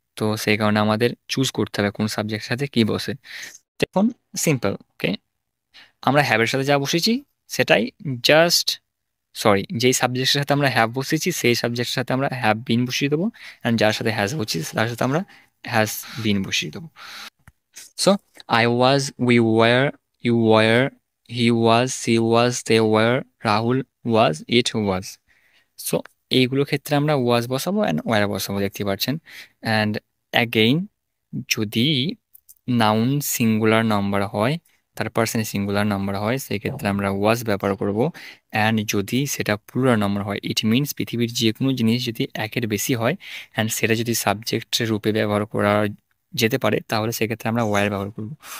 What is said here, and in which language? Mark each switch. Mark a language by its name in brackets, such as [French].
[Bangla] তো সেই কারণে আমাদের চুজ করতে হবে কোন সাবজেক্টের সাথে কি বসে। দেখুন, সিম্পল। ওকে, আমরা হ্যাভের সাথে যা বসেছি সেটাই জাস্ট, সরি, যেই সাবজেক্টের সাথে আমরা হ্যাভ বসেছি সেই সাবজেক্টের সাথে আমরা হ্যাভ বিন বসিয়ে দেবো, অ্যান্ড যার সাথে হ্যাজ বসেছি তার সাথে আমরা হ্যাজ বিন বসিয়ে দেবো। [English] So I was, we were, you were, he was, she was, they were, Rahul was, it was. [Bangla] So এইগুলো ক্ষেত্রে আমরা ওয়াজ বসাবো অ্যান্ড ওয়ার বসাবো, দেখতে পাচ্ছেন। অ্যান্ড অ্যাগেইন, যদি নাউন সিঙ্গুলার নাম্বার হয়, তার পার্সন সিঙ্গুলার নাম্বার হয়, সেই ক্ষেত্রে আমরা ওয়াজ ব্যবহার করব। অ্যান্ড যদি সেটা প্লুরাল নাম্বার হয়, ইট মিনস পৃথিবীর যে কোনো জিনিস যদি একের বেশি হয় অ্যান্ড সেটা যদি সাবজেক্ট রূপে ব্যবহার করা যেতে পারে, তাহলে সেক্ষেত্রে আমরা ওয়ার ব্যবহার করব।